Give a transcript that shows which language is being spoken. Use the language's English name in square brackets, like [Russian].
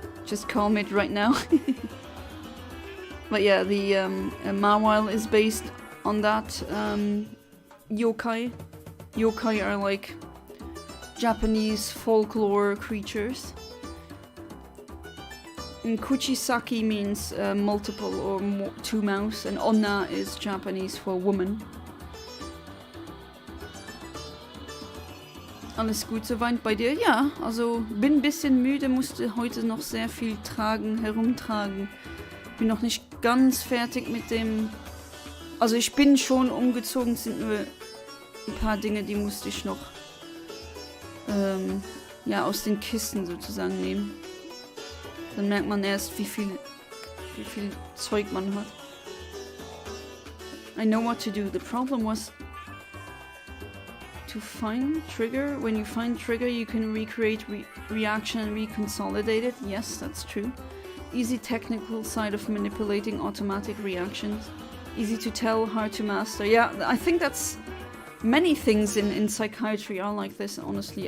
[English] Just calm it right now. But yeah, the Mawile is based on that yokai. Yokai are like Japanese folklore creatures. And Kuchisaki means multiple or two mouse, and Onna is Japanese for woman. [German] Alles gut soweit bei dir? Ja, also bin ein bisschen müde, musste heute noch sehr viel tragen, herumtragen. Bin noch nicht ganz fertig mit dem... Also ich bin schon umgezogen, sind nur ein paar Dinge, die musste ich noch ja, aus den Kisten sozusagen nehmen. Dann merkt man erst, wie viel Zeug man hat. [English] I know what to do. The problem was to find trigger. When you find trigger, you can recreate reaction and reconsolidate it. Yes, that's true. Easy technical side of manipulating automatic reactions. Easy to tell, hard to master. Yeah, I think that's... Many things in psychiatry are like this, honestly.